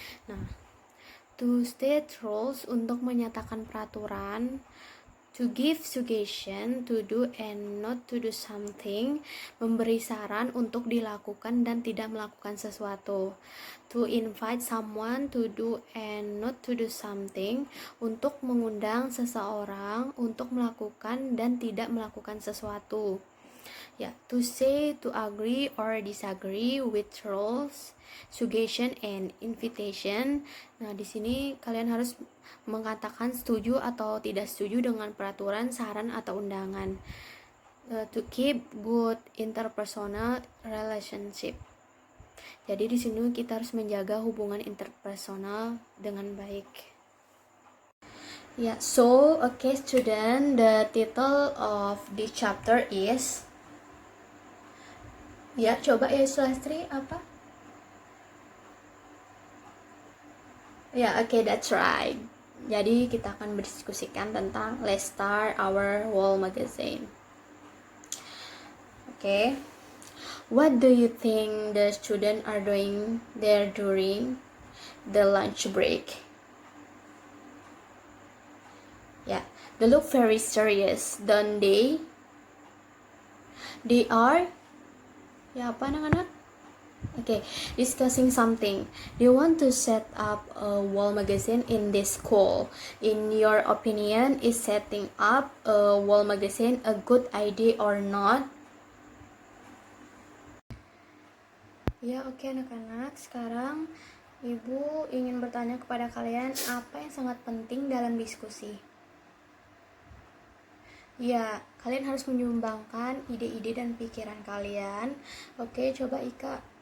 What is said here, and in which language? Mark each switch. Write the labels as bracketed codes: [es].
[en] Nah, to state rules [id] untuk menyatakan peraturan, [en] to give suggestion to do and not to do something, [id] memberi saran untuk dilakukan dan tidak melakukan sesuatu. [en] To invite someone to do and not to do something, [id] untuk mengundang seseorang untuk melakukan dan tidak melakukan sesuatu. [en] Ya, to say, to agree or disagree with rules, suggestion and invitation. [id] Nah, di sini kalian harus mengatakan setuju atau tidak setuju dengan peraturan, saran atau undangan. [en] To keep good interpersonal relationship. [id] Jadi di sini kita harus menjaga hubungan interpersonal dengan baik. [en] Yeah, so okay student, the title of this chapter is, [id] ya coba ya Sulastri apa? Ya, [en] okay, that's right. [id] Jadi kita akan berdiskusikan tentang Let's Start Our Wall Magazine. [en] Okay. What do you think the students are doing there during the lunch break? Yeah, they look very serious, don't they? They are. [id] Ya, apa anak-anak? [en] Okay, discussing something. They want to set up a wall magazine in this school. In your opinion, is setting up a wall magazine a good idea or not? [id] Ya, oke anak-anak. Sekarang Ibu ingin bertanya kepada kalian apa yang sangat penting dalam diskusi. Ya, kalian harus menyumbangkan ide-ide dan pikiran kalian. Oke, coba Ika.